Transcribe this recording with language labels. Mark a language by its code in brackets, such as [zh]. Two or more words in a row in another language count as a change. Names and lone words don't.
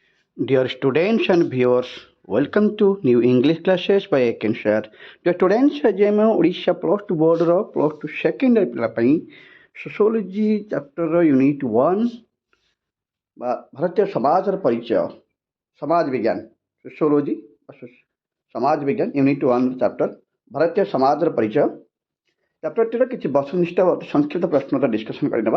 [en] Dear students and viewers, welcome to new English classes by Akinshar. Dear students, [or] ଆଜି ଆମେ ଓଡ଼ିଶା [en] Plus Two [or] ବୋର୍ଡ଼ର [en] Plus Two Second [or] ପିଲା ପାଇଁ [en] Sociology chapter unit 1 [or] ବା ଭାରତୀୟ ସମାଜର ପରିଚୟ ସମାଜ ବିଜ୍ଞାନ ସୋସିଓଲୋଜି ସମାଜ ବିଜ୍ଞାନ [en] unit 1 chapter [or] ଭାରତୀୟ ସମାଜର ପରିଚୟ ଚାପ୍ଟରଟିର କିଛି ବସ୍ତୁନିଷ୍ଠ ଅତି ସଂକ୍ଷିପ୍ତ ପ୍ରଶ୍ନର ଡିସ୍କସନ୍ କରିନେବା।